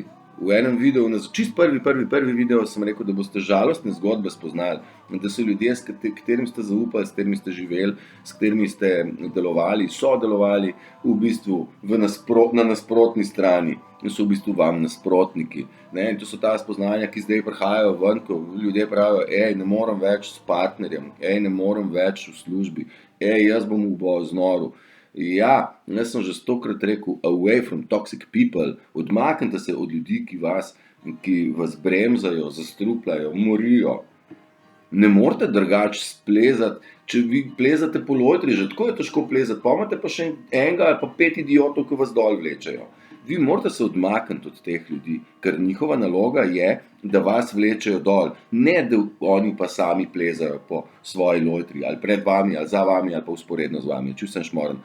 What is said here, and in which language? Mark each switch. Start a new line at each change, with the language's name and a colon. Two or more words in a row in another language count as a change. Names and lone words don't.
Slovenian: V enem videu, čist prvi video sem rekel, da boste žalostne zgodbe spoznali, da so ljudje, s katerim ste zaupali, s katerimi ste živeli, s katerimi ste delovali, sodelovali v bistvu na nasprotni strani in so v bistvu vam nasprotniki. In to so ta spoznanja, ki zdaj prihajajo ven, ko ljudje pravijo, ne morem več s partnerjem, ne morem več v službi, jaz bom v znoru. Ja, jaz sem že 100-krat rekel,
English: away from toxic people,
Slovenian: odmaknite se od ljudi, ki vas bremzajo, zastrupljajo, morijo. Ne morete drugače splezati, če vi plezate po lojtri, že tako je težko plezati, pa imate pa še enega ali pa 5 idiotov, ki vas dol vlečejo. Vi morate se odmakniti od teh ljudi, ker njihova naloga je, da vas vlečejo dol, ne da oni pa sami plezajo po svoji lojtri, ali pred vami, ali za vami, ali pa vzporedno z vami, čisto šmoren.